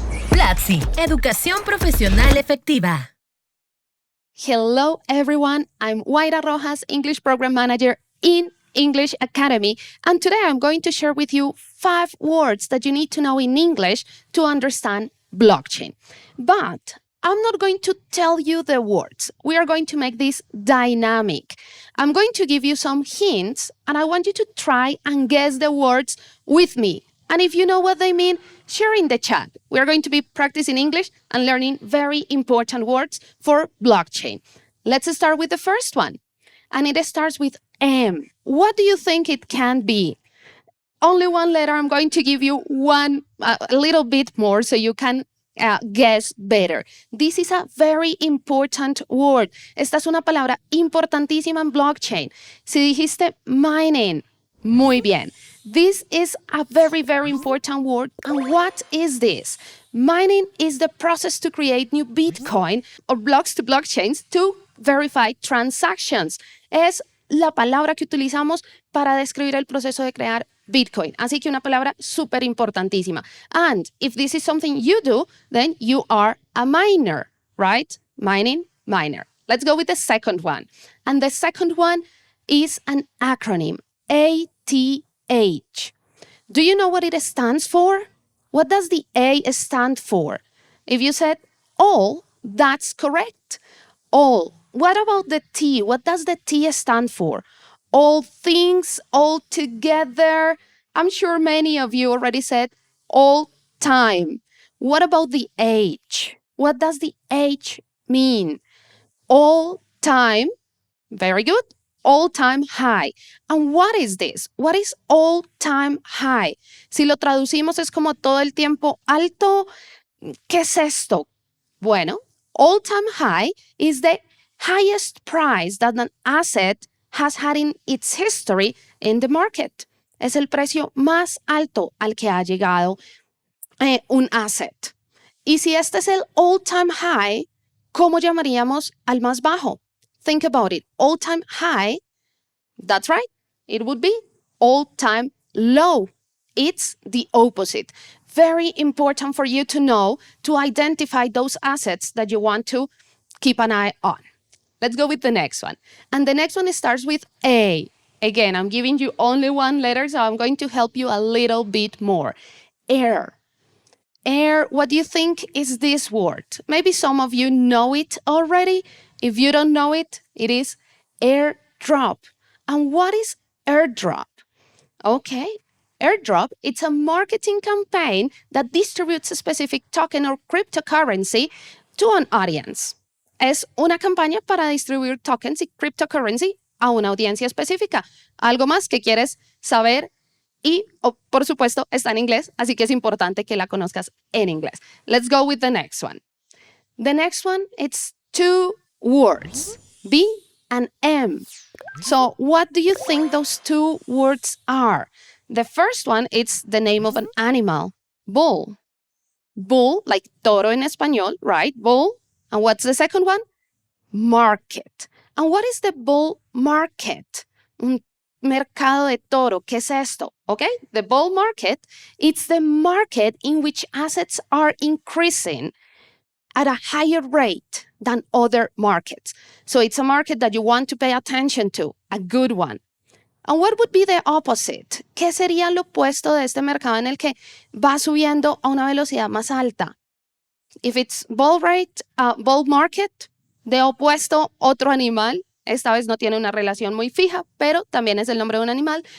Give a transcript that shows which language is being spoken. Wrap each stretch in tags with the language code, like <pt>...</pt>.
<es>Platzi, educación profesional efectiva.</es> <en>Hello, everyone. I'm Waira Rojas, English Program Manager in English Academy, and today I'm going to share with you 5 words that you need to know in English to understand blockchain. But I'm not going to tell you the words. We are going to make this dynamic. I'm going to give you some hints, and I want you to try and guess the words with me. And if you know what they mean, share in the chat. We are going to be practicing English and learning very important words for blockchain. Let's start with the first one. And it starts with M. What do you think it can be? Only one letter. I'm going to give you a little bit more so you can guess better. This is a very important word.</en> <es>Esta es una palabra importantísima en blockchain. Si dijiste mining, muy bien.</es> <en>This is a very, very important word. And what is this? Mining is the process to create new Bitcoin or blocks to blockchains to verify transactions.</en> <es>Es la palabra que utilizamos para describir el proceso de crear Bitcoin. Así que una palabra súper importantísima.</es> <en>And if this is something you do, then you are a miner, right? Mining, miner. Let's go with the second one. And the second one is an acronym, ATH. Do you know what it stands for? What does the A stand for? If you said all, that's correct. All. What about the T? What does the T stand for? All things, all together. I'm sure many of you already said all time. What about the H? What does the H mean? All time. Very good. All-time high. And what is this? What is all-time high?</en> <es>Si lo traducimos es como todo el tiempo alto. ¿Qué es esto?</es> <en>Bueno, all-time high is the highest price that an asset has had in its history in the market.</en> <es>Es el precio más alto al que ha llegado un asset. Y si este es el all-time high, ¿cómo llamaríamos al más bajo?</es> <en>Think about it. All-time high, that's right. It would be all-time low. It's the opposite. Very important for you to know to identify those assets that you want to keep an eye on. Let's go with the next one. And the next one starts with A. Again, I'm giving you only one letter, so I'm going to help you a little bit more. Air. Air, what do you think is this word? Maybe some of you know it already. If you don't know it, it is airdrop. And what is airdrop? Okay, airdrop, it's a marketing campaign that distributes a specific token or cryptocurrency to an audience.</en> <es>Es una campaña para distribuir tokens y cryptocurrency a una audiencia específica. Algo más que quieres saber y, por supuesto, está en inglés, así que es importante que la conozcas en inglés.</es> <en>Let's go with the next one. The next one, it's 2 words, B and M. So what do you think those 2 words are? The first one, it's the name of an animal, bull. Bull, like</en> <es>toro en español,</es> <en>right? Bull. And what's the second one? Market. And what is the bull market?</en> <es>Un mercado de toro. ¿Qué es esto?</es> <en>Okay, the bull market, it's the market in which assets are increasing at a higher rate than other markets. So it's a market that you want to pay attention to, a good one. And what would be the opposite?</en> <es>¿Qué sería lo opuesto de este mercado en el que va subiendo a una velocidad más alta?</es> <en>If it's bull market,</en> <es>de opuesto, otro animal. Esta vez no tiene una relación muy fija, pero también es el nombre de un animal.</es>